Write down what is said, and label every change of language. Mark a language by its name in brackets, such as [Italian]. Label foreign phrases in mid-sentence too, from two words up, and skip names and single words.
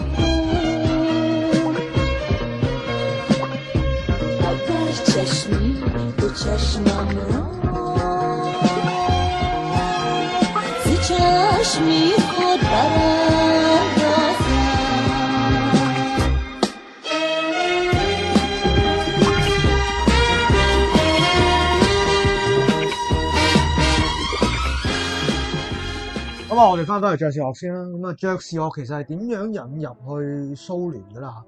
[Persian] اگر چشمی تو چشمم را ز چشمی خود براندازم [Cantonese] 咁我哋翻返嚟爵士樂先啦。咁爵士樂其實係點樣引入去蘇聯㗎啦？